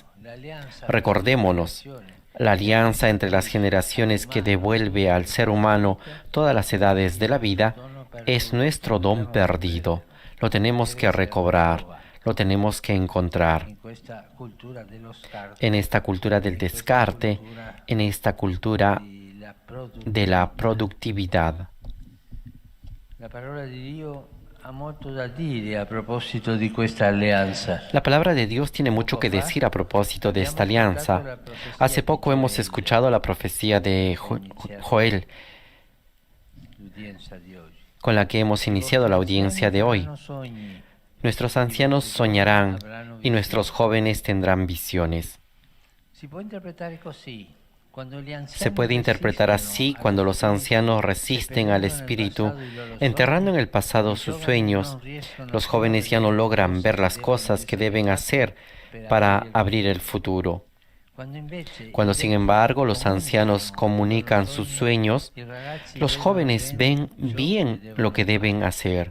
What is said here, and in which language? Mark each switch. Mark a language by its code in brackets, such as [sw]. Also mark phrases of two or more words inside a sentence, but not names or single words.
[es] Recordémonos, la alianza entre las generaciones que devuelve al ser humano todas las edades de la vida es nuestro don perdido. Lo tenemos que recobrar. Lo tenemos que encontrar en esta cultura del descarte, en esta cultura de la productividad. [it] ha molto da dire a proposito di questa alleanza. [es] La palabra de Dios tiene mucho que decir a propósito de esta alianza. Hace poco hemos escuchado la profecía de Joel, [it] L'udienza di oggi. [es] con la que hemos iniciado la audiencia de hoy. [it] Sogni. [es] Nuestros ancianos soñarán y nuestros jóvenes tendrán visiones. [it] Si può interpretare così. Quando gli anziani [es] Se puede interpretar así [it] resistono [es] cuando [it] allo [es] los ancianos resisten al espíritu, enterrando en el pasado sus sueños. Los jóvenes ya no logran ver las cosas que deben hacer para abrir el futuro. Cuando, sin embargo, los ancianos comunican sus sueños, los jóvenes ven bien lo que deben hacer.